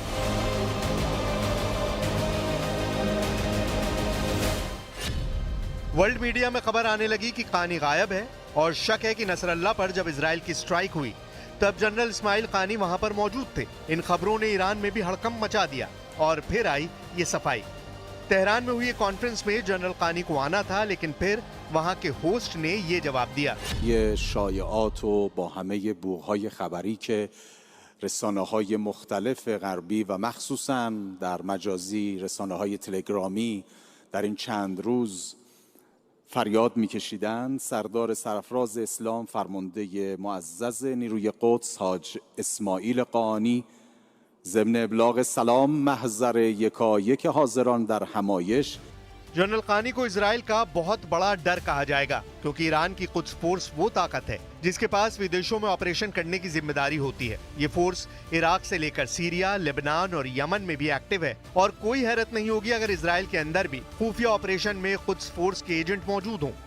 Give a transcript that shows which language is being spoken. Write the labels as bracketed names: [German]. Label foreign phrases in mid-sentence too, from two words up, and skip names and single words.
[English] world media [Hindi] में खबर आने लगी कि कानी गायब है और शक है कि नसरल्ला पर जब इजराइल की स्ट्राइक हुई तब जनरल इस्माइल कानी वहां पर मौजूद थे। इन खबरों ने ईरान में भी हड़कंप मचा दिया और फिर आई ये सफाई। तेहरान में हुई कॉन्फ्रेंस में जनरल कानी को आना था, लेकिन फिर वहां के होस्ट ने ये जवाब दिया। ये शायआत [Persian] و با همه بوهای خبری که رسانه‌های مختلف غربی و مخصوصاً در مجازی رسانه‌های تلگرامی در این چند روز فریاد می‌کشیدند، سردار سرفراز اسلام فرمانده معزز نیروی قدس حاج اسماعیل قانی ضمن ابلاغ سلام محضر یکایک حاضران در همایش [Hindi] जनरल कानी को इजराइल का बहुत बड़ा डर कहा जाएगा, क्योंकि ईरान की कुछ फोर्स वो ताकत है जिसके पास विदेशों में ऑपरेशन करने की जिम्मेदारी होती है। ये फोर्स इराक से लेकर सीरिया, लेबनान और यमन में भी एक्टिव है और कोई हैरत नहीं होगी अगर इजराइल के अंदर भी खुफिया ऑपरेशन में कुछ फोर्स के एजेंट मौजूद हों।